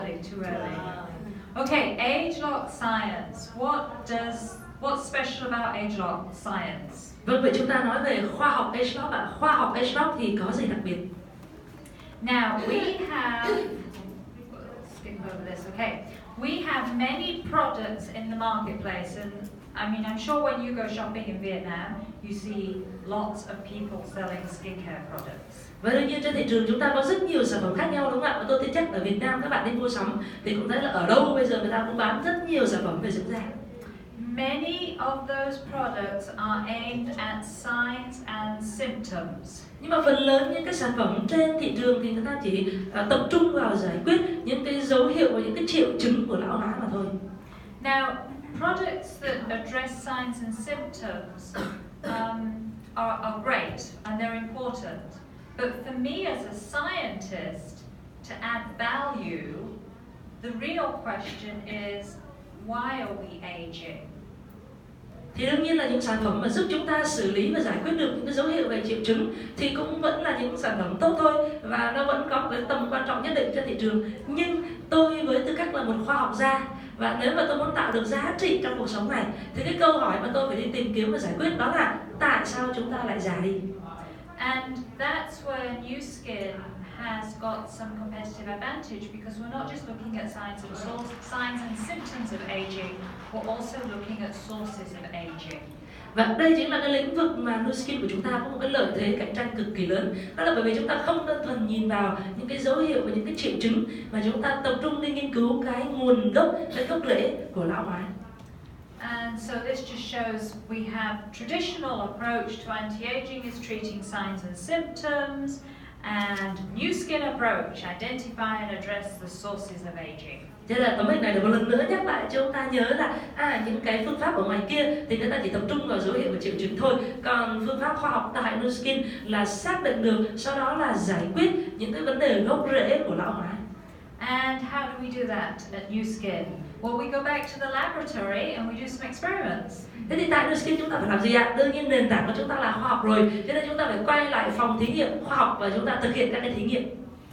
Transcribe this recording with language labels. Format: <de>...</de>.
<en>Too early. Okay. Age-lock science. what's special about age lock science?</en> <vi>Vâng, vậy chúng ta nói về khoa học age lock ạ. Khoa học age lock thì có gì đặc biệt?</vi> <en>Now we have, skip over this, okay. We have many products in the marketplace, and I mean, I'm sure when you go shopping in Vietnam, you see lots of people selling skincare products.</en> <vi>Và đương nhiên trên thị trường chúng ta có rất nhiều sản phẩm khác nhau, đúng không ạ? Và tôi tin chắc ở Việt Nam các bạn đi mua sắm thì cũng thấy là ở đâu bây giờ người ta cũng bán rất nhiều sản phẩm về dưỡng da.</vi> <en>Many of those products are aimed at signs and symptoms.</en> <vi>Nhưng mà phần lớn những cái sản phẩm trên thị trường thì người ta chỉ tập trung vào giải quyết những cái dấu hiệu và những cái triệu chứng của lão hóa mà thôi.</vi> <en>Now, products that address signs and symptoms are great and they're important. But for me as a scientist, to add value, the real question is, why are we aging?</en> <vi>Thì đương nhiên là những sản phẩm mà giúp chúng ta xử lý và giải quyết được những cái dấu hiệu về triệu chứng thì cũng vẫn là những sản phẩm tốt thôi, và nó vẫn có cái tầm quan trọng nhất định trên thị trường. Nhưng tôi với tư cách là một khoa học gia, và nếu mà tôi muốn tạo được giá trị trong cuộc sống này thì cái câu hỏi mà tôi phải đi tìm kiếm và giải quyết đó là tại sao chúng ta lại già đi?</vi> <en>And that's where new skin has got some competitive advantage, because we're not just looking at signs and symptoms of aging, we're also looking at sources of aging.</en> <vi>Và đây chính là cái lĩnh vực mà Nu Skin của chúng ta có một cái lợi thế cạnh tranh cực kỳ lớn. Đó là bởi vì chúng ta không đơn thuần nhìn vào những cái dấu hiệu và những cái triệu chứng, mà chúng ta tập trung đi nghiên cứu cái nguồn gốc, cái gốc rễ của lão hóa.</vi> <en>And so this just shows we have traditional approach to anti-aging is treating signs and symptoms, and new skin approach, identify and address the sources of aging.</en> <vi>Thế là tấm hình này được một lần nữa nhắc lại cho chúng ta nhớ là những cái phương pháp ở ngoài kia thì người ta chỉ tập trung vào dấu hiệu và triệu chứng thôi, còn phương pháp khoa học tại Nu Skin là xác định được, sau đó là giải quyết những cái vấn đề gốc rễ của lão hóa.</vi> <en>And how do we do that at Nu Skin? Well, we go back to the laboratory and we do some experiments.</en> <vi>Thế thì tại Nu Skin chúng ta phải làm gì ạ? Đương nhiên nền tảng của chúng ta là khoa học rồi, cho nên chúng ta phải quay lại phòng thí nghiệm khoa học và chúng ta thực hiện các cái thí nghiệm.</vi>